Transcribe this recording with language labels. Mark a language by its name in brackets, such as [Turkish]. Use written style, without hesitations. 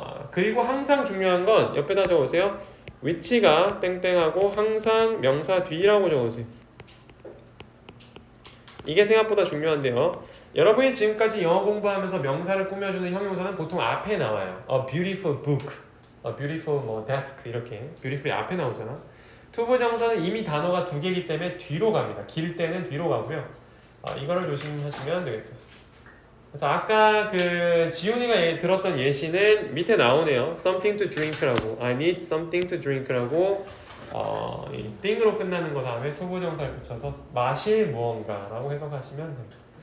[Korean] 그리고 항상 중요한 건 옆에다 적으세요. 위치가 땡땡하고 항상 명사 뒤라고 적으세요. 이게 생각보다 중요한데요. 여러분이 지금까지 영어 공부하면서 명사를 꾸며주는 형용사는 보통 앞에 나와요. [English] A beautiful book, a beautiful desk [Korean] 이렇게 [English] beautifully [Korean] 앞에 나오잖아. 투부정사는 이미 단어가 두 개이기 때문에 뒤로 갑니다. 길 때는 뒤로 가고요. 이거를 조심하시면 되겠어요. 그래서 아까 그 지훈이가 들었던 예시는 밑에 나오네요. [English] Something to drink [Korean] 라고, [English] I need something to drink [Korean] 라고 이 thing으로 끝나는 거 다음에 투부정사를 붙여서 마실 무언가라고 해석하시면 됩니다.